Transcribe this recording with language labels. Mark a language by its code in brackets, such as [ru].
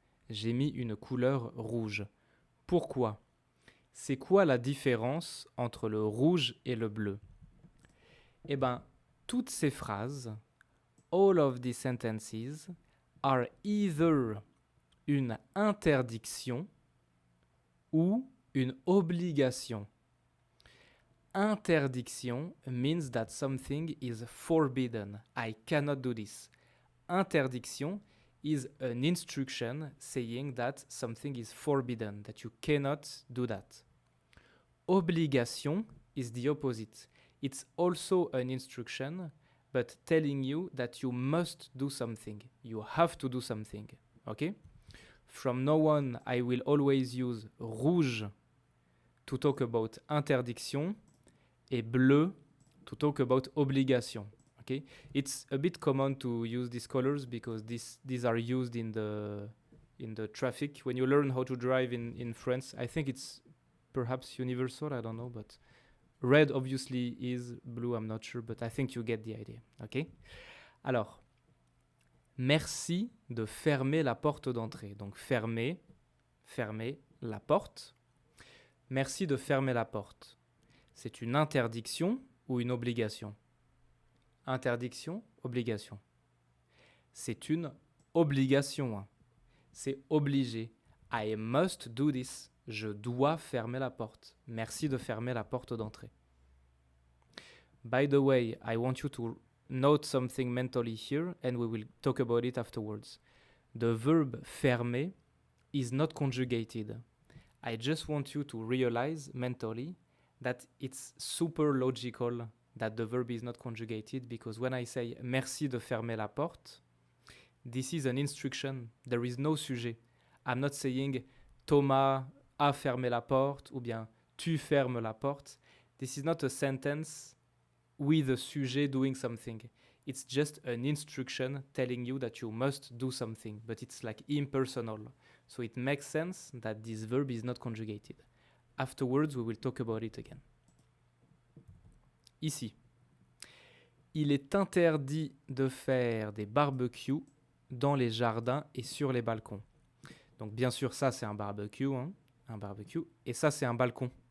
[fr] J'ai mis une couleur rouge. Pourquoi? C'est quoi la différence entre le rouge et le bleu? Eh bien, toutes ces phrases, [en] all of these sentences, are either [fr] une interdiction ou une obligation. [en] Interdiction means that something is forbidden. I cannot do this. Interdiction is an instruction saying that something is forbidden, that you cannot do that. Obligation is the opposite. It's also an instruction, but telling you that you must do something. You have to do something. Okay? From now on, I will always use rouge to talk about interdiction [fr] et bleu [en] to talk about obligation. Okay? It's a bit common to use these colors because these are used in the traffic. When you learn how to drive in France, I think it's perhaps universal, I don't know, but Red obviously is, blue I'm not sure, but I think you get the idea. Ok? [fr] Alors, merci de fermer la porte d'entrée. Donc fermer la porte. Merci de fermer la porte. C'est une interdiction ou une obligation? Interdiction, obligation. C'est une obligation. Hein. C'est obligé. [en] I must do this. [fr] Je dois fermer la porte. Merci de fermer la porte d'entrée. [en] By the way, I want you to note something mentally here and we will talk about it afterwards. The verb fermer is not conjugated. I just want you to realize mentally that it's super logical that the verb is not conjugated because when I say [fr] merci de fermer la porte, [en] this is an instruction. There is no sujet. I'm not saying [fr] Thomas a fermé la porte [en] ou bien tu fermes la porte. This is not a sentence with a sujet doing something. It's just an instruction telling you that you must do something, but it's like impersonal. So it makes sense that this verb is not conjugated. Afterwards, we will talk about it again. [fr] Ici, il est interdit de faire des barbecues dans les jardins et sur les balcons. Donc bien sûr, ça c'est un barbecue, hein, un barbecue, et ça c'est un balcon.